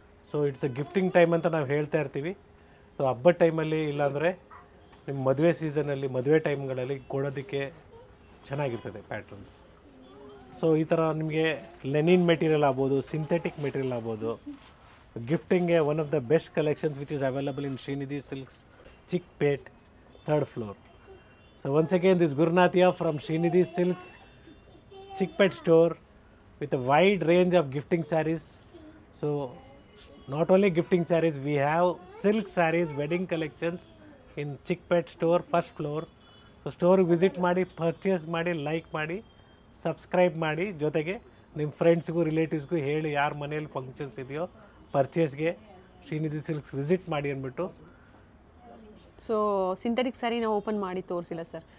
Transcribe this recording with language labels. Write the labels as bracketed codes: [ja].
[en] so it's a gifting time [kn] ಅಂತ ನಾವು ಹೇಳ್ತಾ ಇರ್ತೀವಿ. ಸೊ ಹಬ್ಬದ ಟೈಮಲ್ಲಿ ಇಲ್ಲಾಂದರೆ ನಿಮ್ಮ ಮದುವೆ ಸೀಸನಲ್ಲಿ, ಮದುವೆ ಟೈಮ್ಗಳಲ್ಲಿ ಕೊಡೋದಕ್ಕೆ ಚೆನ್ನಾಗಿರ್ತದೆ ಪ್ಯಾಟ್ರನ್ಸ್. ಸೊ ಈ ಥರ ನಿಮಗೆ ಲೆನಿನ್ ಮೆಟೀರಿಯಲ್ ಆಗ್ಬೋದು, ಸಿಂಥೆಟಿಕ್ ಮೆಟೀರಿಯಲ್ ಆಗ್ಬೋದು. [en] ಗಿಫ್ಟಿಂಗ್ಗೆ one of the best collections which is available in Srinidhi Silks, Chickpet, 3rd floor. So once again, this Gurnath here from Srinidhi Silks, Chickpet store with a wide range of gifting sarees. So not only gifting sarees, we have silk sarees, wedding collections in Chickpet store, 1st floor. [kn] So store visit ಮಾಡಿ, purchase ಮಾಡಿ, like ಮಾಡಿ, subscribe ಮಾಡಿ, ಜೊತೆಗೆ ನಿಮ್ಮ ಫ್ರೆಂಡ್ಸ್ಗೂ ರಿಲೇಟಿವ್ಸ್ಗೂ ಹೇಳಿ ಯಾರ ಮನೇಲಿ functions ಇದೆಯೋ ಪರ್ಚೇಸ್ಗೆ ಶ್ರೀನಿಧಿ ಸಿಲ್ಕ್ಸ್ ವಿಸಿಟ್ ಮಾಡಿ ಅಂದ್ಬಿಟ್ಟು. ಸೊ ಸಿಂಥೆಟಿಕ್ ಸ್ಯಾರಿ ನಾವು ಓಪನ್ ಮಾಡಿ ತೋರಿಸಿಲ್ಲ ಸರ್.